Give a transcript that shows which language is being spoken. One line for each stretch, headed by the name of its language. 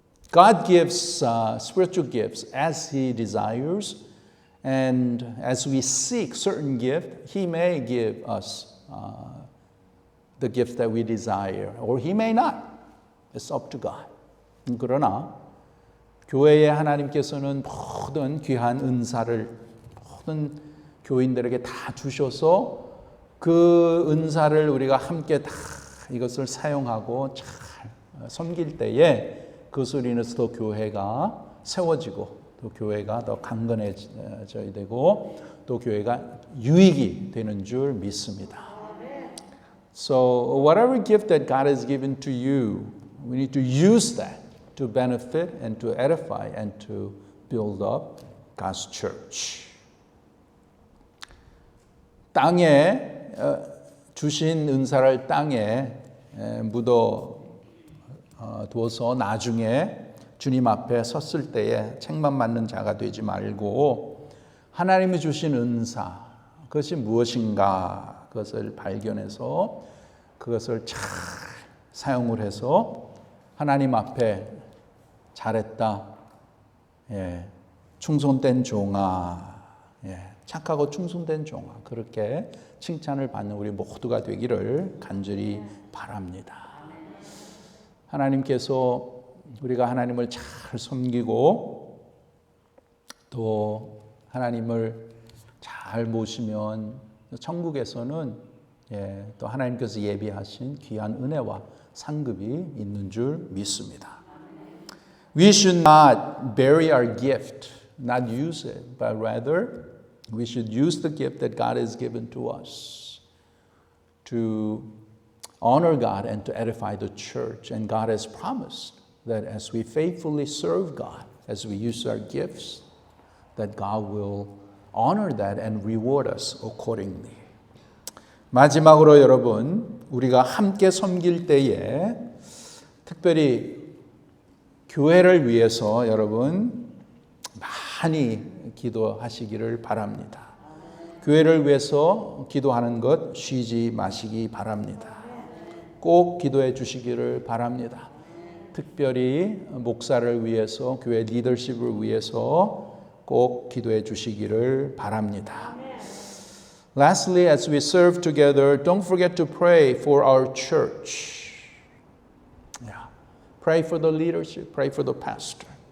English: God gives spiritual gifts as He desires, and as we seek certain gift, He may give us the gift that we desire, or He may not. It's up to God.
Korean: 그러나 교회에 하나님께서는 모든 귀한 은사를 모든 교인들에게 다 주셔서 그 은사를 우리가 함께 다 이것을 사용하고 잘 섬길 때에 그것으로 인해서 더 교회가 세워지고 또 교회가 더 강건해져야 되고 또 교회가 유익이 되는 줄 믿습니다.
English: So whatever gift that God has given to you, we need to use that to benefit and to edify and to build up God's church.
Korean: 땅에 주신 은사를 땅에 묻어 두어서 나중에 주님 앞에 섰을 때에 책망 받는 자가 되지 말고 하나님이 주신 은사 그것이 무엇인가 그것을 발견해서 그것을 잘 사용을 해서 하나님 앞에 잘했다. 충성된 종아. 착하고 충성된 종아. 그렇게 칭찬을 받는 우리 모두가 되기를 간절히 바랍니다. 하나님께서 우리가 하나님을 잘 섬기고 또 하나님을 잘 모시면 천국에서는 또 하나님께서 예비하신 귀한 은혜와 상급이 있는 줄 믿습니다.
English: We should not bury our gift, not use it, but rather we should use the gift that God has given to us to honor God and to edify the church. And God has promised that as we faithfully serve God, as we use our gifts, that God will honor that and reward us accordingly.
Korean: 마지막으로 여러분, 우리가 함께 섬길 때에 특별히 교회를 위해서 여러분 많이 기도하시기를 바랍니다. 교회를 위해서 기도하는 것 쉬지 마시기 바랍니다. 꼭 기도해 주시기를 바랍니다. 특별히 목사를 위해서, 교회 리더십을 위해서 꼭 기도해 주시기를 바랍니다.
English: Lastly, as we serve together, don't forget to pray for our church. Yeah. Pray for the leadership, pray for the pastor.